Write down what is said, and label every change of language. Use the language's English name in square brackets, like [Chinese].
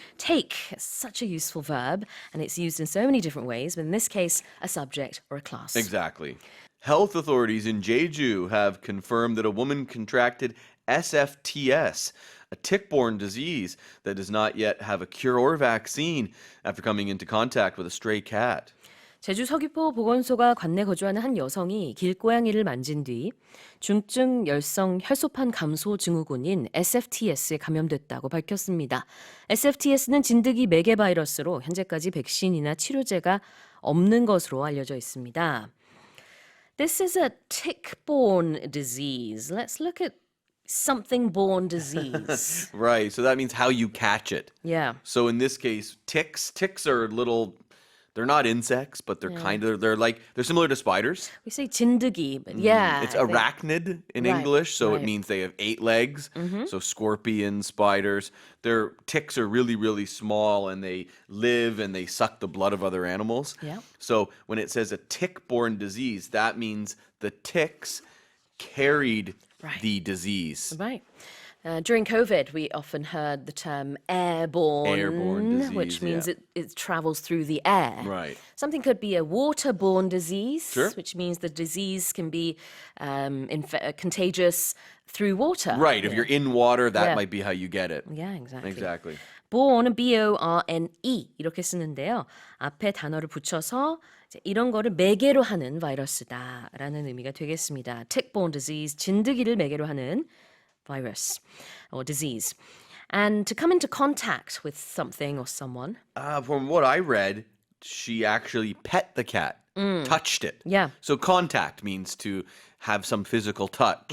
[English] Take is such a useful verb, and it's used in so many different ways, but in this case, a subject or a class. Exactly. Health authorities in Jeju have confirmed that a woman contracted SFTS, a tick-borne disease that does not yet have a cure or vaccine, after coming into contact with a stray cat. [Korean] 제주 서귀포 보건소가 관내 거주하는 한 여성이 길고양이를 만진 뒤 중증 열성 혈소판 감소 증후군인 SFTS에 감염됐다고 밝혔습니다. SFTS는 진드기 매개 바이러스로 현재까지 백신이나 치료제가 없는 것으로 알려져 있습니다. [English] This is a tick-borne disease. Let's look at something-borne disease. Right. So that means how you catch it. Yeah. So in this case, ticks are little. They're not insects, but they're they're similar to spiders. We say 진드기, but yeah. It's I think- arachnid in Right, English, so right. it means they have 8 legs. So scorpions, spiders. Their ticks are really, really small, and they live and they suck the blood of other animals. Yeah. So when it says a tick-borne disease, that means the ticks carried Right. the disease. Right. During COVID, we often heard the term airborne, disease, which means yeah. it travels through the air. Right. Something could be a waterborne disease, Sure. which means the disease can be contagious through water. Right. If you're in water, that Yeah. might be how you get it. Yeah, exactly. Exactly. [Korean] borne은 B-O-R-N-E 이렇게 쓰는데요. 앞에 단어를 붙여서 이제 이런 거를 매개로 하는 바이러스다라는 의미가 되겠습니다. [English] tick-borne disease, [Korean] 진드기를 매개로 하는 [English] virus or disease. And to come into contact with something or someone. From what I read, she actually pet the cat, touched it. Yeah. So contact means to have some physical touch.